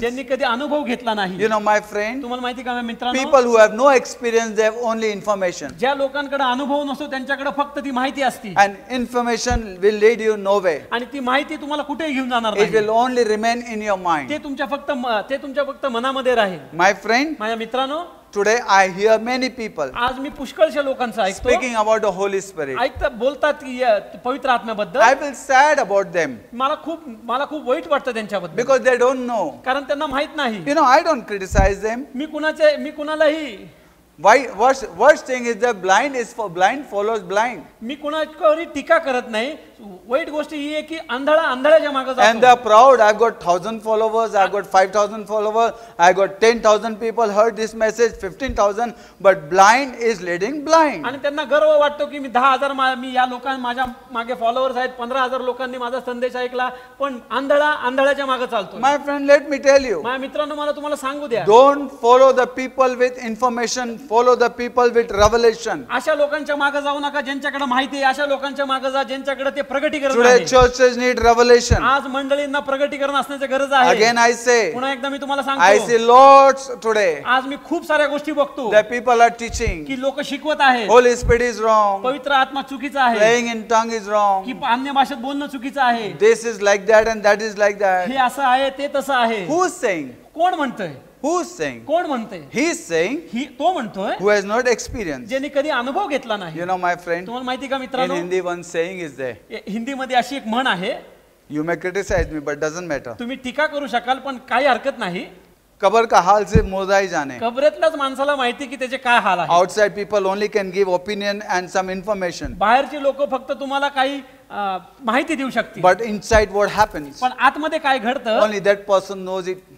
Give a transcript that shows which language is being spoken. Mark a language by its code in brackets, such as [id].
[mr] ज्यांनी कधी अनुभव घेतला नाही. [en] You know my friend, [mr] तुम्हाला माहिती का मित्रांनो, [en] people who have no experience, they have only information. [mr] ज्या लोकांकडे अनुभव नसतो त्यांच्याकडे फक्त ती माहिती असते [en] And information will lead you nowhere. [mr] आणि ती माहिती तुम्हाला कुठेही घेऊन जाणार [en] It [mr] नाही. [en] will only remain in your mind. [mr] ते तुमच्या फक्त मनामध्ये राहील. [en] My friend, [mr] माझ्या मित्रांनो, [en] today I hear many people [mr] आज मी पुष्कळशा लोकांचं ऐकतो [en] speaking about the Holy Spirit. [mr] बोलतात की पवित्र आत्म्याबद्दल. [en] I feel sad about them [mr] मला खूप वाईट वाटतं त्यांच्याबद्दल, [en] because they don't know. [mr] कारण त्यांना माहित नाही. [en] You know, I don't criticize them. [mr] मी कुणालाही [en] Why? Worst thing is that blind follows blind. [mr] मी कुणावरही टीका करत नाही. वाईट गोष्ट ही आहे की आंधळ्याच्या मागे [en] And [mr] जातो. [en] they're proud. I've got 1,000 followers. I've got 5,000 followers. I got 10,000 people heard this message. 15,000. But blind is leading blind. [mr] आणि त्यांना गर्व वाटतो की मी 10,000 मी या लोकांना माझ्या मागे फॉलोअर्स आहेत, 15,000 लोकांनी माझा संदेश ऐकला, पण आंधळ्याच्या मागे चालतो. [en] My friend, let me tell you. [mr] माझ्या मित्रांनो, मला तुम्हाला सांगू द्या, [en] Don't follow the people with information. Follow the people with revelation. [mr] अशा लोकांच्या मागे जाऊ नका ज्यांच्याकडे माहिती आहे. अशा लोकांच्या मागे जा ज्यांच्याकडे ते प्रगटीकरण [en] Today [mr] आहे. [en] churches need revelation. [mr] आज मंडळींना प्रगटीकरण असण्याची गरज आहे. [en] Again I say, [mr] पुन्हा एकदा मी तुम्हाला [en] I [mr] सांगतो, [en] see lots today [mr] आज मी खूप साऱ्या गोष्टी बघतो [en] that people are teaching. [mr] की लोक शिकवत आहेत [en] Holy Spirit is wrong. [mr] पवित्र आत्मा चुकीचा आहे, [en] Praying in tongue is wrong. [mr] की अन्य भाषेत बोलणं चुकीचं आहे, [en] This is like that and that is like that. [mr] हे असं आहे ते तसं आहे. [en] Who's saying? [mr] कोण म्हणतंय? [en] Who's saying? [mr] कोण म्हणते? [en] He's saying [mr] तो म्हणतोय [en] who has not experienced. [mr] ज्यांनी कधी अनुभव घेतला नाही. [en] You know, my friend, [mr] तुम्हाला माहिती का [en] in [mr] मित्रांनो, [en] Hindi one saying is there. [mr] हिंदीमध्ये अशी एक म्हण आहे, [en] You may criticize me, but doesn't matter. [mr] तुम्ही टीका करू शकाल पण काही हरकत नाही. [hi] कबर का हाल से मुर्दा ही जाने. [mr] कबरेतल्याच माणसाला माहिती की त्याचे काय हाल आहे. [en] Outside people only can give opinion and some information. [mr] बाहेरची लोक फक्त तुम्हाला काही माहिती देऊ शकतील. [en] But inside what happens? [mr] पण आतमध्ये काय घडतं [en] Only that person knows it.